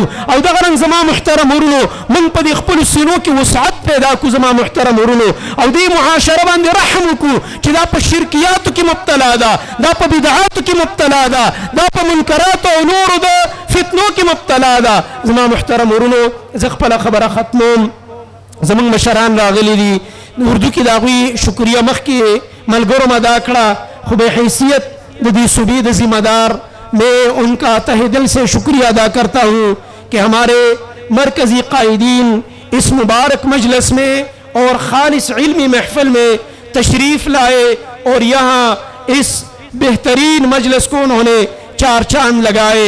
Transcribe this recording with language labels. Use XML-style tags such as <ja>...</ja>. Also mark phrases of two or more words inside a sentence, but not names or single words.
<ps>او دغه رنګ زما محترم ورونو موږ په دې خپلو سینو کې وسعت پیدا کړو زما محترم ورونو، او دې معاشره باندې رحم وکړو چې دا په شرکیاتو کې مبتلا ده، دا په بدعاتو کې مبتلا ده، دا په منکراتو او نورو د فتنو کې مبتلا ده. زما محترم ورونو زه خپله خبره ختموم. زمونږ مشران راغلي دي، اردو کې د هغوی شکریه مخکې ملګرو ادا کړه، خو بے حیثیت د دې صوبې د ذمہ دار</ps> <ur>میں ان کا تہ دل سے شکریہ ادا کرتا ہوں کہ ہمارے مرکزی قائدین اس مبارک مجلس میں اور خالص علمی محفل میں تشریف لائے اور یہاں اس بہترین مجلس کو انہوں نے چار چاند لگائے.</ur>